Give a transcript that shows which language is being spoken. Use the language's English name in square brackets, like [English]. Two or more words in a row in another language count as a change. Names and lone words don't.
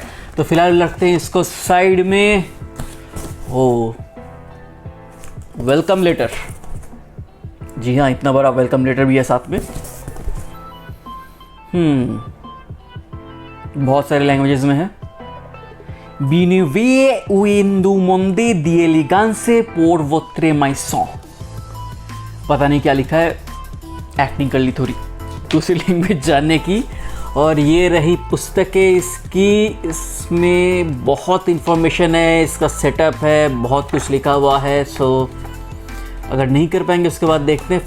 [Hindi] तो फिलहाल रखते हैं इसको साइड में। [English] Oh, welcome letter. [Hindi] जी हाँ, इतना बड़ा [English] welcome letter [Hindi] भी है साथ में। बहुत सारे लैंग्वेजेस में है। [French] Bienvenue au monde de l'élégance pour votre maison। [Hindi] पता नहीं क्या लिखा है, एक्टिंग कर ली थोड़ी दूसरी लैंग्वेज जानने की। और ये रही पुस्तकें इसकी। इसमें बहुत इंफॉर्मेशन है, इसका सेटअप है, बहुत कुछ लिखा हुआ है। सो अगर नहीं कर पाएंगे उसके बाद देखते हैं।